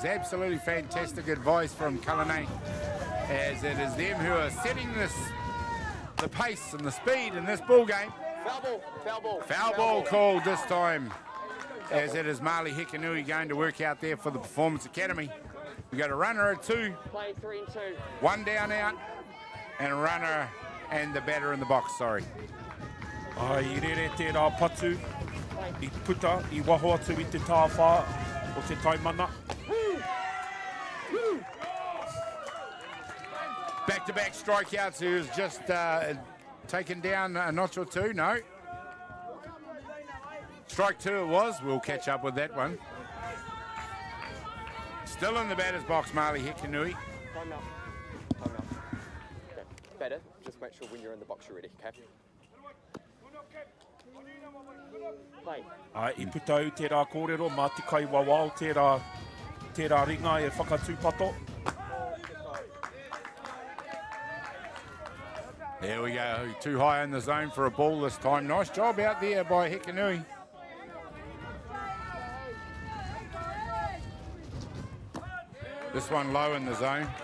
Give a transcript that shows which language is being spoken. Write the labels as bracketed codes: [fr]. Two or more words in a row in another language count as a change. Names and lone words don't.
[en] Absolutely fantastic advice from Kalanei, as it is them who are setting the pace and the speed in this ball game. Foul ball called this time, as it is Marley Hikanui going to work out there for the Performance Academy. We've got a runner at 2, 1 down out, and a runner and the batter in the box, sorry. [mi] I rere tērā patu, I puta, I waho atu I te tāwha o te taimana. [en] Back-to-back strikeouts, who's just taken down a notch or 2, no. Strike 2 it was, we'll catch up with that one. Still in the batter's box, Marley Hikanui. Time out. Okay. Better, just make sure when you're in the box you're ready, okay? Play. [mi] I puta au tērā kōrero, mā te kai wawao tērā ringa e whakatūpato. [en] There we go, too high in the zone for a ball this time. Nice job out there by Hikanui. This one low in the zone.